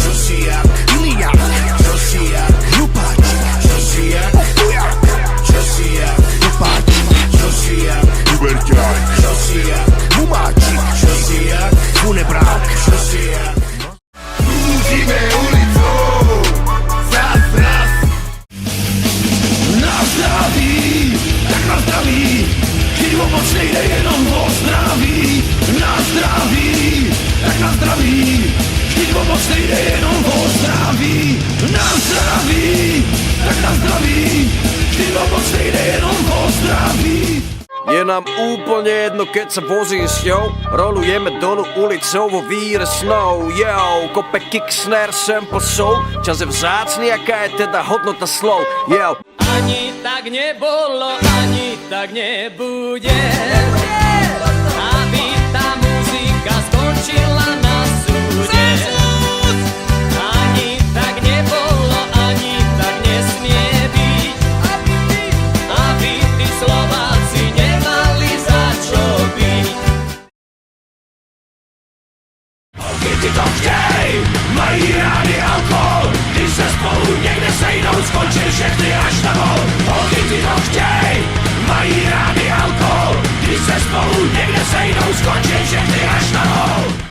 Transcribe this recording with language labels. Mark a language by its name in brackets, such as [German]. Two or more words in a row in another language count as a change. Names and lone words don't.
[Slovak] Ideme ulicou, zas. [Czech] Na zdraví, tak na zdraví. Živomočný jde jenom o zdraví. Na zdraví, tak na zdraví. Živomočný jde jenom o zdraví. Na zdraví, tak na zdraví. Živomočný jde jenom o zdraví. [Slovak] Je nám úplne jedno, keď sa vozíš, jo. Rolujeme dolu ulicou vo víre snou, jo. Kope [English] kick, snare, sample, soul. [Slovak] Čas je vzácný, aká je teda hodnota slov, jo. Ani tak nebolo, ani tak nebude, aby tá muzika skončila na súde. Ani tak nebolo, ani tak nesmie byť, aby tí Slováci nemali za čo byť. [Czech] Holky ty to chtěj, mají rádi alkohol. Když se spolu někde sejdou, skončí všechny až na hol. Holky ty to chtěj, mají rádi alkohol. Když se spolu někde sejdou, skončí všechny až na hol.